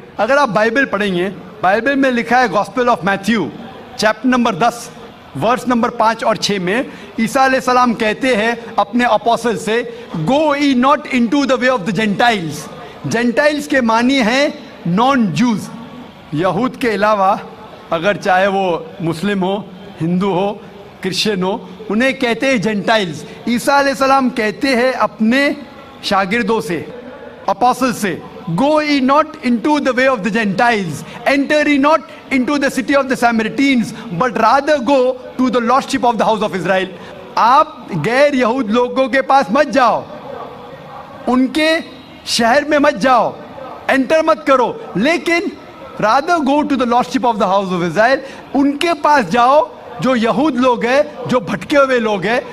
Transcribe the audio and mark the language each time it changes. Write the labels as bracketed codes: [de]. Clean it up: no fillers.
[ur] اگر آپ بائبل پڑھیں گے, بائبل میں لکھا ہے gospel of Matthew chapter number 10 verse number 5 اور 6 میں عیسیٰ علیہ السلام کہتے ہیں اپنے اپوسل سے, [en] Go ye not into the way of the gentiles. [ur] Gentiles کے معنی ہیں نان جوز, یہود کے علاوہ اگر چاہے وہ مسلم ہو, ہندو ہو, کرسچن ہو, انہیں کہتے ہیں جینٹائلز. عیسیٰ علیہ السلام کہتے ہیں اپنے شاگردوں سے, اپوسل سے, [en] go ye not into the way of the Gentiles, enter ye not into the city of the Samaritans, but rather go to the lordship of the house of Israel. [ur] آپ غیر یہود لوگوں کے پاس مت جاؤ, ان کے شہر میں مت جاؤ, انٹر مت کرو, لیکن [en] rather go to the lordship of the house of Israel. [ur] ان کے پاس جاؤ جو یہود لوگ ہیں, جو بھٹکے ہوئے لوگ ہیں.